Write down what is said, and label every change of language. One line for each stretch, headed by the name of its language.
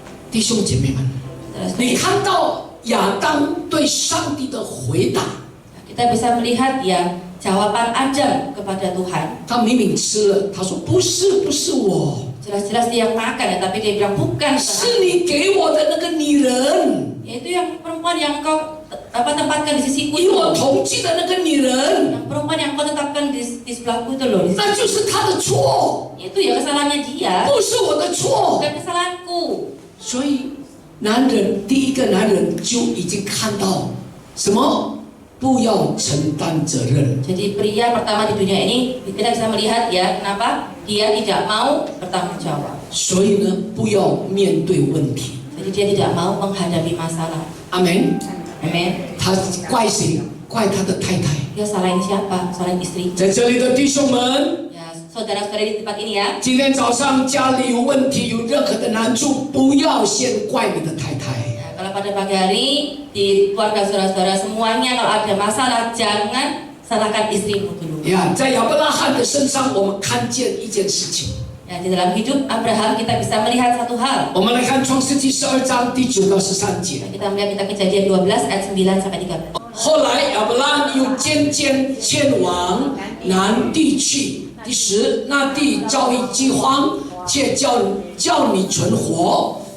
Chinese: 弟兄姐妹们，你看到亚当对上帝的回答，
Indonesian: Kita bisa melihat ya jawaban Adam kepada Tuhan.
Chinese: 他明明吃了，他说：“不是，不是我，
Indonesian: Jelas-jelas dia yang makan ya, tapi dia bilang bukan.
Chinese: 是你给我的那个女人，
Indonesian: Yaitu yang perempuan yang kau tempatkan di sisiku
Chinese: 与我同居的那个女人，
Indonesian: Yang perempuan yang kau tetapkan di sebelahku itu loh.
Chinese: 那就是她的错，
Indonesian: Itu ya kesalahannya dia,
Chinese: 不是我的错。”
Indonesian: bukan kesalahanku.
Chinese: 所以，第一个男人就已经看到什么？不要承担责任。
Indonesian: Jadi pria pertama di dunia ini kita bisa melihat ya kenapa dia tidak mau bertanggung jawab.
Chinese: 所以呢，不要面对问题。
Indonesian: Jadi dia tidak mau menghadapi masalah.
Chinese: 阿门。
Indonesian: Amin.
Chinese: 他怪谁？怪他的太太。
Indonesian: Dia salahin siapa? Salahin istri.
Chinese: 在这里的弟兄们，
Indonesian: Ya, saudara-saudari di tempat ini ya.
Chinese: 今天早上家里有问题，有任何的难处，不要先怪你的太太。
Indonesian: Kalau pada pagi hari di keluarga saudara-saudara semuanya kalau ada masalah jangan salahkan istrimu dulu.
Chinese: 呀，在亚伯拉罕的身上，我们看见一件事情。
Indonesian: Ya, di dalam hidup Abraham kita bisa melihat satu hal.
Chinese: 我们来看创世纪12章第9到13节。
Indonesian: Kita melihat kita Kejadian 12 ayat 9 sampai 13.
Chinese: 后来亚伯拉罕又渐渐迁往南地去。第10，那地遭遇饥荒，且叫你存活。